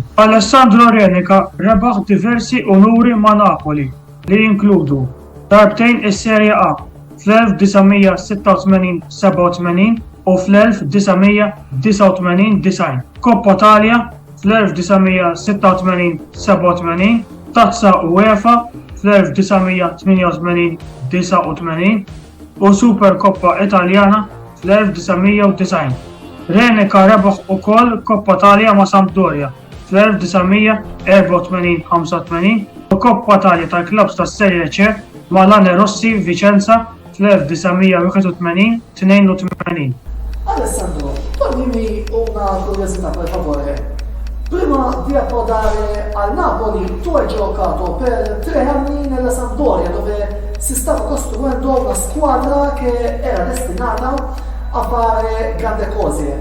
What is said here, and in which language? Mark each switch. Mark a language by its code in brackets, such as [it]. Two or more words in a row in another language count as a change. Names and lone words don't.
[mt] Alessandro Renica rebaħ diversi onuri ma' Napoli li jinkludu darbtejn is-Serje A fl-1986-87 u fl-1989-90, Coppa Italia fl-1986-87, Tazza UEFA fl-1988-89 u Supercoppa Italjana fl-1990. Renica rebaħ ukoll Coppa Italia ma' Sampdoria fl-1984-85 u Coppa Italia tal-klabs tas-Serje C ma' Lanerossi Vicenza fl-1981-82. [it] Alessandro, toglimi una curiosità per favore. Prima di approdare al Napoli, tu hai giocato per 3 anni nella Sampdoria, dove si stava costruendo una squadra che era destinata a fare grandi cose.